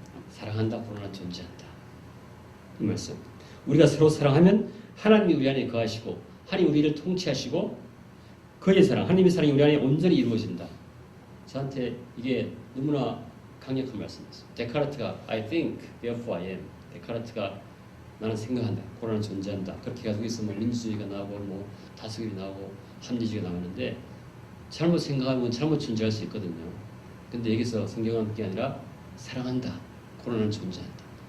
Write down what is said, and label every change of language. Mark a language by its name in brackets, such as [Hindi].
[Korean] 사랑한다, 그러나 존재한다. 이 말씀. 우리가 서로 사랑하면 하나님이 우리 안에 거하시고 하나님이 우리를 통치하시고 그의 사랑, 하나님의 사랑이 우리 안에 온전히 이루어진다. 저한테 이게 너무나 강력한 말씀이었어요. [English] 데카르트가 I think, therefore I am. [Korean] 데카르트가 나는 생각한다, 그러나 존재한다. 그렇게 가지고 있으면 민주주의가 나오고 뭐 다수결이 나오고 합리주의가 나오는데 잘못 생각하면 잘못 존재할 수 있거든요. 근데 여기서 성경은 그게 아니라 사랑한다, 그러나 존재한다.